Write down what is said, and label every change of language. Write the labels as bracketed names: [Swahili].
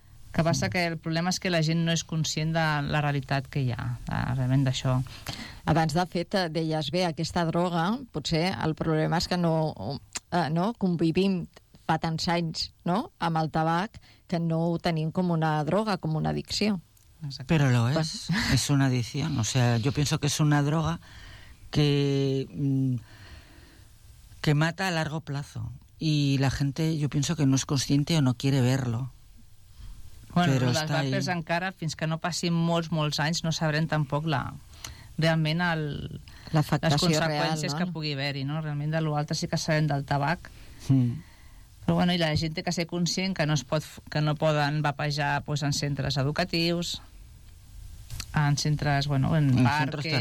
[Catalan] Que passa que el problema és que la gent no és conscient de la realitat que hi ha, realment d'això. Abans, de fet, deies, bé, aquesta droga, potser el problema és que no convivim fa tants anys, no?, amb el tabac, que no ho tenim com una droga, com una addicció. [Spanish] Pero lo es, es una adicción. O sea, yo pienso que es una droga que mata a largo plazo. Y la gente, yo pienso que no es consciente o no quiere verlo. [Catalan] Bueno, però les vapes ahí. Encara, fins que no passin molts, molts anys, no sabrem tampoc realment les conseqüències real, no? que pugui haver-hi. No? Realment, de l'altre sí que sabem del tabac. Mm. Però bueno, i la gent té que ser conscient que no poden vapejar pues, en centres educatius, en centres, bueno, en parques...